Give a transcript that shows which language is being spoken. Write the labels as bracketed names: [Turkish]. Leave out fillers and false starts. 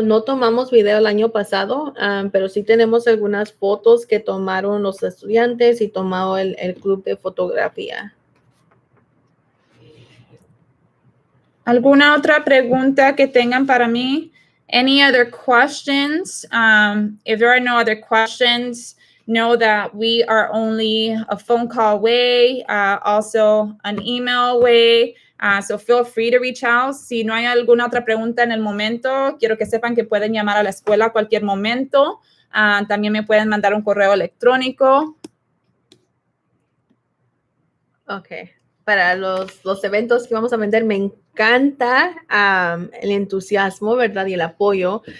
[Spanish] No tomamos video el año pasado, pero sí tenemos algunas fotos que tomaron los estudiantes y tomado el club de fotografía. ¿Alguna otra pregunta que tengan para mí? [English] Any other questions? If there are no other questions, know that we are only a phone call away, also an email away. So feel free to reach out. [Spanish] Si no hay alguna otra pregunta en el momento, quiero que sepan que pueden llamar a la escuela a cualquier momento. También me pueden mandar un correo electrónico. Ok. Para los eventos que vamos a vender, me encanta el entusiasmo, ¿verdad? Y el apoyo.